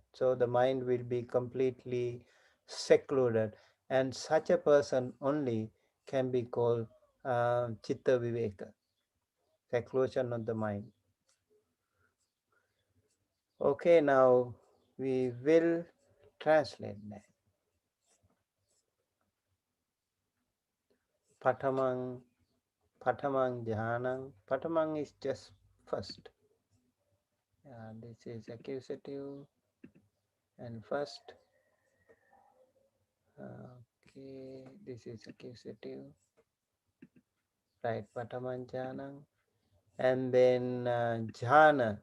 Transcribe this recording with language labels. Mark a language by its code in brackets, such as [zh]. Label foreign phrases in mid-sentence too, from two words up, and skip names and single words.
[en] So the mind will be completely secluded, and such a person only can be called [pi] chitta viveka, [en] seclusion of the mind. Okay, now we will translate that. [pi] Patamang, patamang jhanang. [en] Patamang is just first. This is accusative and first. Okay, this is accusative, right? Patamanjanam. And then jhana.